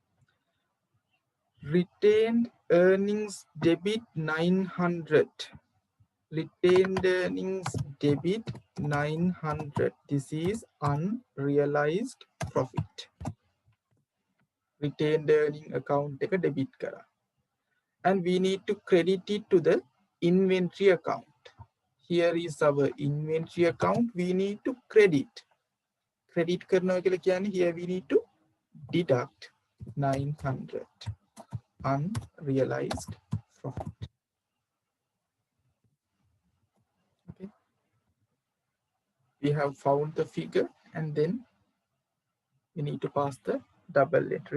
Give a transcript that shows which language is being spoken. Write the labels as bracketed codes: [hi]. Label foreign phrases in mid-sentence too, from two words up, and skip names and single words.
[en] Retained earnings debit 900. Retained earnings debit 900. This is unrealized profit. Retained earning account එක debit කරා. And we need to credit it to the inventory account. Here is our inventory account. We need to credit. [si] Credit කරනවා කියලා කියන්නේ [en] here we need to deduct 900 unrealized profit. Okay. We have found the figure and then we need to pass the double entry.